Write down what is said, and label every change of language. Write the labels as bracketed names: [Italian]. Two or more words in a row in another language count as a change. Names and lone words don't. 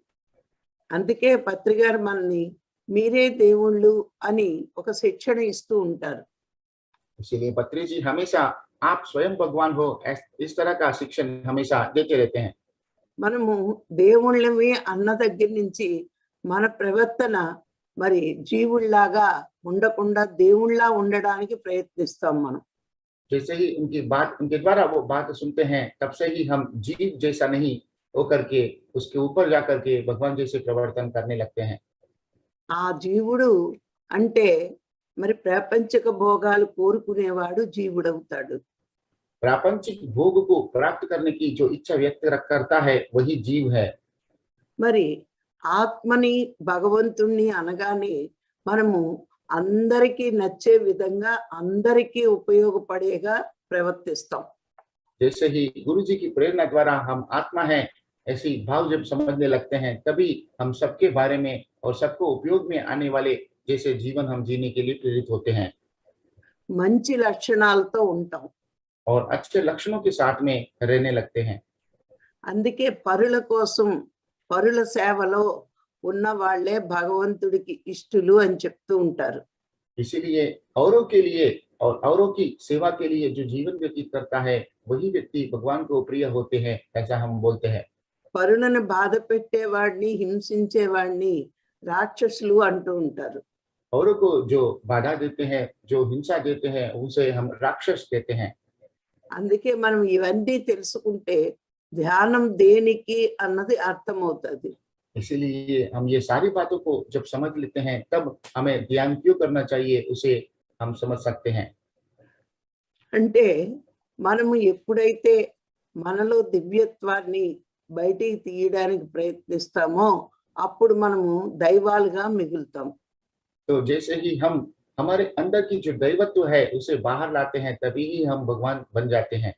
[Telugu] అందుకే పత్రికారు మనని మీరే దేవుళ్ళు అని ఒక శిక్షణ ఇస్తూ ఉంటారు. [Hindi] इसीलिए पत्री जी हमेशा आप स्वयं भगवान हो इस तरह का शिक्षण हमेशा देते रहते हैं। [Telugu] మనము దేవుళ్ళవి అన్న దగ్గర నుంచి మన ప్రవర్తన మరి జీవుల్లాగా ఉండకుండా దేవుళ్ళలా ఉండడానికి ప్రయత్నిస్తాం మనం. [Hindi] जैसे ही उनके द्वारा वो बात सुनते हैं तब से ही हम जीव जैसा नहीं होकर के उसके ऊपर जाकर के भगवान जैसे प्रवर्तन करने लगते हैं। [Telugu] ఆ జీవుడు అంటే మరి ప్రాపంచిక భోగాలు కోరుకునేవాడు జీవుడవుతాడు. [Hindi] प्रापंचिक भोग को प्राप्त करने की जो इच्छा व्यक्त करता है वही जीव है। [Telugu] మరి ఆత్మని భగవంతుణ్ణి అనగానే మనము అందరికీ నచ్చే విధంగా అందరికీ ఉపయోగపడేగా ప్రవర్తిస్తాం. [Hindi] जैसे ही गुरु जी की प्रेरणा द्वारा हम आत्मा है ऐसी भाव जब समझने लगते हैं तभी हम सबके बारे में और सबको उपयोग में आने वाले जैसे जीवन हम जीने के लिए प्रेरित होते हैं [Telugu] మంచి లక్షణాలతో ఉంటాం. [Hindi] और अच्छे लक्षणों के साथ में रहने लगते हैं। [Telugu] అందుకే పరుల కోసం పరుల సేవలో ఉన్న వాళ్ళే భగవంతుడికి ఇష్టలు అని చెప్తూ ఉంటారు. [Hindi] इसीलिए औरों के लिए और औरों की सेवा के लिए जो जीवन व्यतीत करता है वही व्यक्ति भगवान को प्रिय होते हैं ऐसा हम बोलते हैं। [Telugu] పరులను బాధ పెట్టేవాడిని హింసించేవాడిని రాక్షసులు అంటూ ఉంటారు. [Hindi] औरों को जो बाधा देते हैं जो हिंसा देते हैं उसे हम राक्षस कहते हैं। [Telugu] అందుకే మనం ఇవన్నీ తెలుసుకుంటే ధ్యానం దేనికి అన్నది అర్థమవుతుంది. [Hindi] इसीलिए हम ये सारी बातों को जब समझ लेते हैं तब हमें ध्यान क्यों करना चाहिए उसे हम समझ सकते हैं। [Telugu] అంటే మనము ఎప్పుడైతే మనలో దివ్యత్వాన్ని బయటికి తీయడానికి ప్రయత్నిస్తామో అప్పుడు మనము దైవాలుగా మిగులుతాం. [Hindi] तो जैसे ही हम हमारे अंदर की जो दैवत्व है उसे बाहर लाते हैं तभी ही हम भगवान बन जाते हैं।